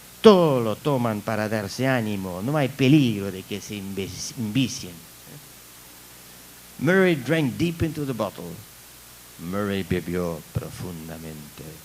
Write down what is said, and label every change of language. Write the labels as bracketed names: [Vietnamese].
[Spanish] Todo lo toman para darse ánimo, no hay peligro de que se envicien. [English] Murray drank deep into the bottle. [Spanish] Murray bebió profundamente.